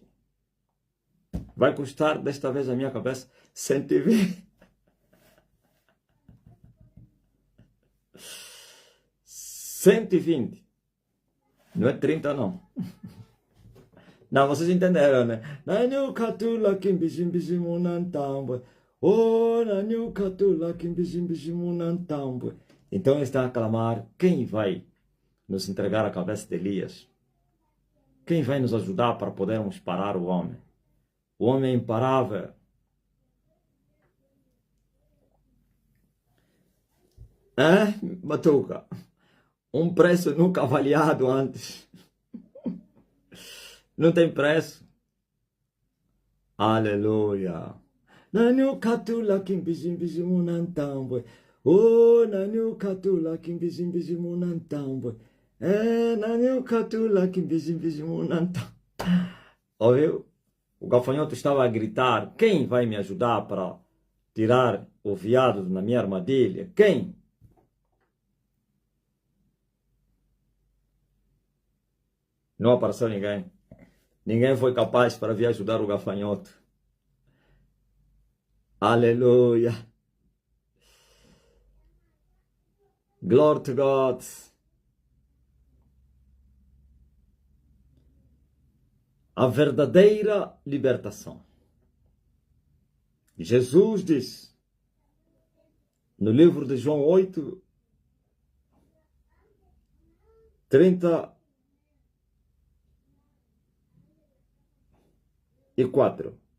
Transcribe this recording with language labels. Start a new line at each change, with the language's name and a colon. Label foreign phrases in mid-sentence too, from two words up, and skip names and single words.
Portuguese: Vai custar desta vez a minha cabeça 120. 120. Não é 30, não. Não, vocês entenderam, né?
Kongo: Nanyo katula kimbizimbizimu nantambwe. Oh, nanyo katula kimbizimbizimu nantambwe.
Portuguese: Então ele está a clamar: quem vai nos entregar a cabeça de Elias? Quem vai nos ajudar para podermos parar o homem? O homem é imparável. Batuca? Um preço nunca avaliado antes. Não tem preço. Aleluia.
Kongo: Nanyu katula kim bizim bizim unantambwe. Oh, nanyu katula kim bizim bizim unantambwe. Nanyu katula kim bizim bizim unantambwe.
Portuguese: Ouviu? O gafanhoto estava a gritar: quem vai me ajudar para tirar o veado na minha armadilha? Quem? Não apareceu ninguém. Ninguém foi capaz para vir ajudar o gafanhoto. Aleluia.
English: Glory to God.
Portuguese: A verdadeira libertação. Jesus disse no livro de João 8, 34.